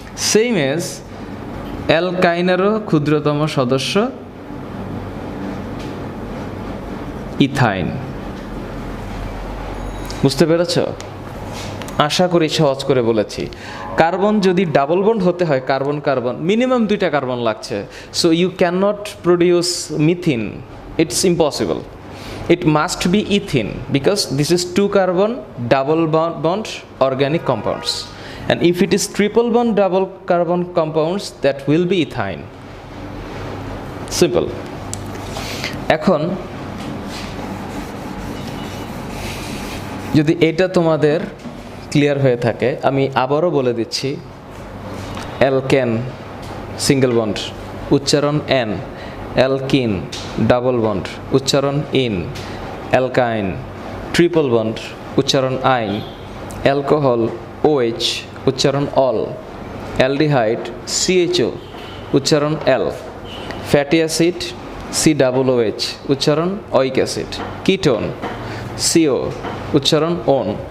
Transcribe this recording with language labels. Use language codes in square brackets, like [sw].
[bn] Same age অ্যালকাইনেরও ক্ষুদ্রতম সদস্য ethyne. বুঝতে পেরেছ? আশা করি সহজ করে বলেছি। কার্বন যদি ডাবল বন্ড হতে হয়, কার্বন কার্বন মিনিমাম 2টা কার্বন লাগছে। [en] So you can not produce methane, it's impossible. It must be ethene because this is 2 carbon double bond organic compounds, and if it is triple bond double carbon compounds, that will be ethyne. Simple. [bn] এখন যদি এটা তোমাদের clear হয়ে থাকে, আমি আবারও বলে দিচ্ছি। অ্যালকেন সিঙ্গেল বন্ড, উচ্চারণ N, অ্যালকিন ডাবল বন্ড, উচ্চারণ ইন, অ্যালকাইন ট্রিপল বন্ড, উচ্চারণ আইন, অ্যালকোহল OH, উচ্চারণ অল, অ্যালডিহাইড CHO, উচ্চারণ এল, ফ্যাটি অ্যাসিড COOH, উচ্চারণ অইক অ্যাসিড, কিটোন CO, উচ্চারণ ওন,